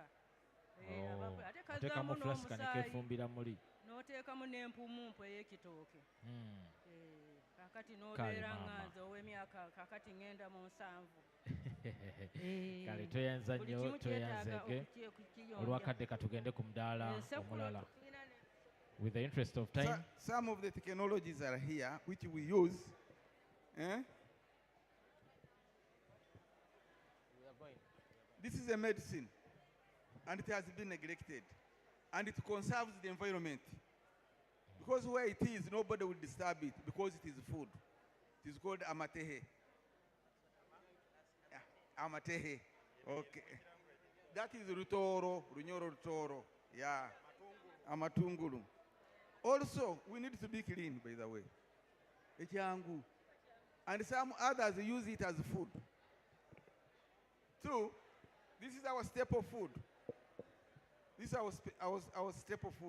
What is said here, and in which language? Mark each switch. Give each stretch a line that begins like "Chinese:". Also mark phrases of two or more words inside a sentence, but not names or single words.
Ganda: Ate kazaamu n'omusaayi n'oteekamu n'empumumpu ey'ekitooke. Kaakati n'obeera nganze ow'emyaka kaakati ngenda mu 7. Kale toyanza nnyo toyanzege olwakadde katugende ku mudaala omulala.
English: With the interest of time, some of the technologies are here which we use. This is a medicine, and it has been neglected, and it conserves the environment. Because where it is, nobody will disturb it because it is food. It is called amatehe. Amatehe. Okay. That is rutoro, runyoro rutoro. Yeah. Amatungulu. Also, we need to be clean, by the way. Echangu. And some others use it as food. 2, this is our staple food. This is our staple food.